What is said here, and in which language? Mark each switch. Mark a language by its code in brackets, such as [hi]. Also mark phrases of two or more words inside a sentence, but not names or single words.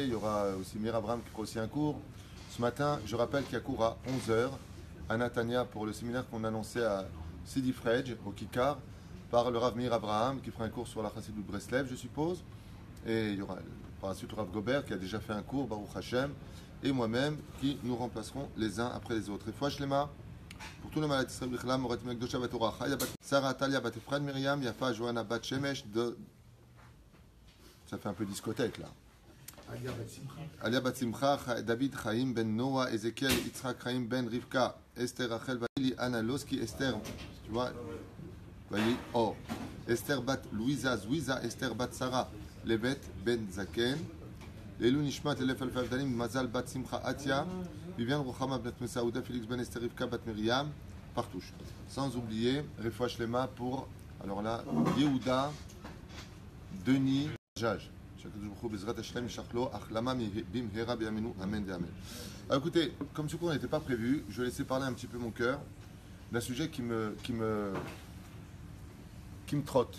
[fr] Il y aura aussi Mir Abraham qui fera aussi un cours. Ce matin, je rappelle qu'il y a cours à 11h à Natania pour le séminaire qu'on annonçait à Sidi Frej, au Kikar, par le Rav Mir Abraham qui fera un cours sur la Chassidut Breslev, je suppose. Et il y aura par la suite le Rav Gobert qui a déjà fait un cours, [he] Baruch Hashem, [fr] et moi-même qui nous remplacerons les uns après les autres. Et [he] Fouach Lema, [fr] pour tous les malades Israël B'Chlam, Morat Mekdosha Bat Torah, Chaya Bat Sarah Talia Bat Efrad Miriam, Yafa Johanna Bat Shemesh, ça fait un peu discothèque là. Alia Bat Simcha, David Chaim Ben Noah, Ezekiel Yitzhak Chaim Ben Rivka, Esther Rachel Vali, Anna Loski, Esther, tu vois, Vali, oh, Esther Bat Louisa, Zouiza, Esther Bat Sarah, Lebet Ben Zaken, [he] Leilou Nishmat, [fr] Elef Alfa Avdalim, Mazal Bat Simcha Atia, Viviane Rochama Bat Mesaouda, Félix Ben Esther Rivka Bat Miriam, Partouche. Sans oublier, [he] Refouach Lema [fr] pour, alors là, Yehuda, Denis, Jaj. Alors écoutez, comme ce cours n'était pas prévu, je vais laisser parler un petit peu mon cœur d'un sujet qui me trotte.